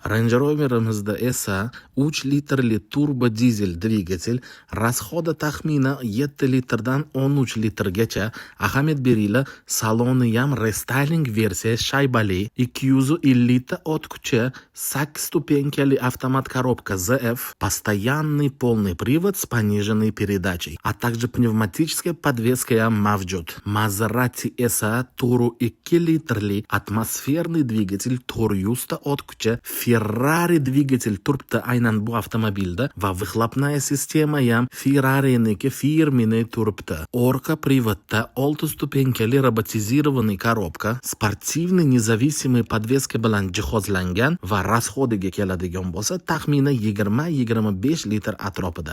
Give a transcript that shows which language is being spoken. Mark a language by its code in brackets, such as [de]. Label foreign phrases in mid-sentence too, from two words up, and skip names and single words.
[uz] Range Rover'imizda esa 3 litrli turbo dizel dvigatel, rasxodi taxminan 7 litrdan 13 litrgacha. Ahamiyat beringlar, saloni ham restyling versiya shaybali, 250 ta ot kuchi, 8 stupenkali [ru] автомат коробка [uz] ZF, [ru] постоянный полный привод с пониженной передачей, а также pnevmatическая подвеска [uz] ham mavjud. Maserati esa 4,2 litrli atmosferniy dvigatel, 400 ta ot kuchi, Ferrari dvigatel turibdi aynan bu avtomobilda va [ru] выхлопная система [uz] ham Ferrari'niki firmenniy turibdi. Orqa privodda 6 stupenkali [ru] роботизированный коробка, спортивный независимый подвеска [uz] bilan jihozlangan va rasxodiga keladigan bo'lsa taxminan 20-25 litr atrofida.